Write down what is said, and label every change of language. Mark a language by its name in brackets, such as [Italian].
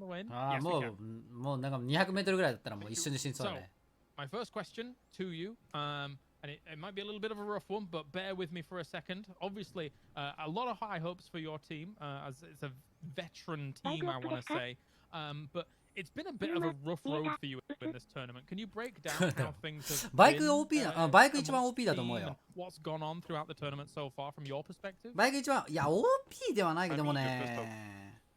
[Japanese] ああ、もうなんか200メートルぐらいだったらもう一瞬で死にそうだね。 [English] My first question to you, and it might be a little bit of a rough one, but bear with me for a second. Obviously, a lot of high hopes for your team, as it's a veteran team, I want to say. But it's been a bit of a rough road for you in this tournament. Can you break down how things have [Japanese] バイク OP な、バイク一番 OP だと思うよ。 [English] What's gone on throughout the tournament so far from your perspective? [Japanese] バイク一番、いや OP ではないけどもね。